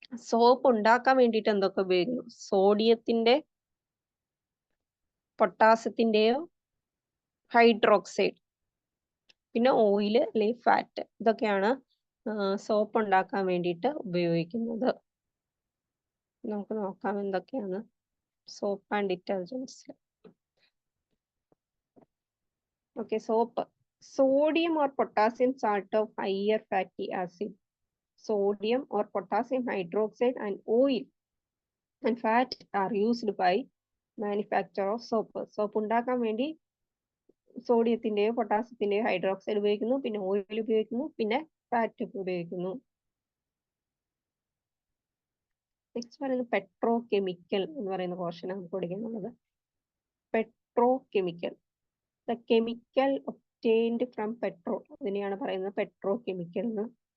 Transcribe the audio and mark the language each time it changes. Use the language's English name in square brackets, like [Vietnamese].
[Malayalam] Soap ഉണ്ടാക്കാൻ വേണ്ടിയിട്ട് എന്തൊക്കെ ഉപയോഗിക്കുന്നു? സോഡിയത്തിന്റെ, പൊട്ടാസ്യത്തിന്റെയോ ഹൈഡ്രോക്സൈഡ്, പിന്നെ ഓയിൽ അല്ലെങ്കിൽ ഫാറ്റ്, ഇതൊക്കെയാണ് സോപ്പ് ഉണ്ടാക്കാൻ വേണ്ടിയിട്ട് ഉപയോഗിക്കുന്നത്. നമുക്ക് നോക്കാം എന്തൊക്കെയാണ് soap and detergents. Okay, soap. [English] Sodium or potassium salt of higher fatty acid, sodium or potassium hydroxide and oil and fat are used by manufacture of soap. [Malayalam] Soap ഉണ്ടാക്കാൻ വേണ്ടി സോഡിയത്തിന്റെയോ പൊട്ടാസ്യത്തിന്റെയോ ഹൈഡ്രോക്സൈഡ് ഉപയോഗിക്കുന്നു, പിന്നെ ഓയിൽ ഉപയോഗിക്കുന്നു, പിന്നെ ഫാറ്റ് ഉപയോഗിക്കുന്നു. Next പറയുന്നത് petro chemical എന്ന് പറയുന്ന പോർഷൻ നമുക്ക് പഠിക്കാനുള്ളത്. Petro chemical, [English] the chemical obtained from petrol, [Malayalam] അതിനെയാണ് പറയുന്നത് പെട്രോ കെമിക്കൽ എന്ന്.